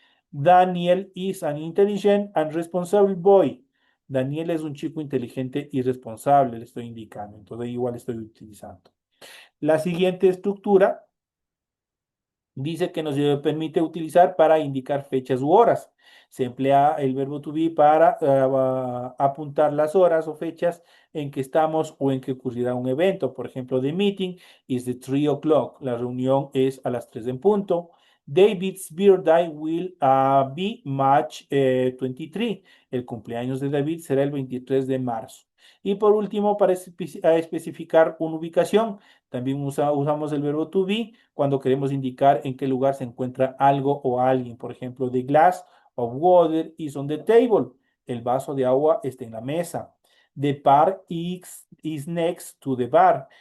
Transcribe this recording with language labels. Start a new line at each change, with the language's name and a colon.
English: Daniel is an intelligent and responsible boy.
Spanish: Daniel es un chico inteligente y responsable, le estoy indicando. Entonces igual estoy utilizando. La siguiente estructura dice que nos permite utilizar para indicar fechas u horas. Se emplea el verbo to be para apuntar las horas o fechas en que estamos o en que ocurrirá un evento. Por ejemplo,
English: the meeting is at 3 o'clock.
Spanish: La reunión es a las 3 en punto.
English: David's birthday will be March 23.
Spanish: El cumpleaños de David será el 23 de marzo. Y por último, para especificar una ubicación, también usamos el verbo to be cuando queremos indicar en qué lugar se encuentra algo o alguien. Por ejemplo,
English: the glass of water is on the table.
Spanish: El vaso de agua está en la mesa.
English: The park is next to the bar.